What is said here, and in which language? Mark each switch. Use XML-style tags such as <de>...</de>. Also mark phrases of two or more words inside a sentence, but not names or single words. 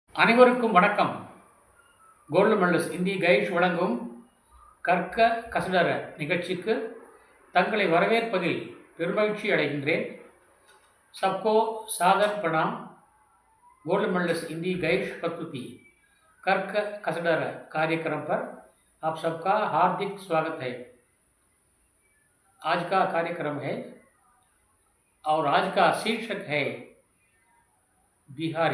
<ta>அனைவருக்கும் வணக்கம்.</ta> <en>gold medalist</en> <ta>இந்தி கைஷ் வழங்கும் கற்க கசடர நிகழ்ச்சிக்கு தங்களை வரவேற்பதில் பெருமகிழ்ச்சி அடைகின்றேன்.</ta> <hi>सबको सादर प्रणाम.</hi> <en>gold medalist</en> <hi>हिंदी गाइड प्रस्तुति कर्क कसडर कार्यक्रम पर आप सबका हार्दिक स्वागत है. आज का कार्यक्रम है और आज का शीर्षक है बिहारी.</hi>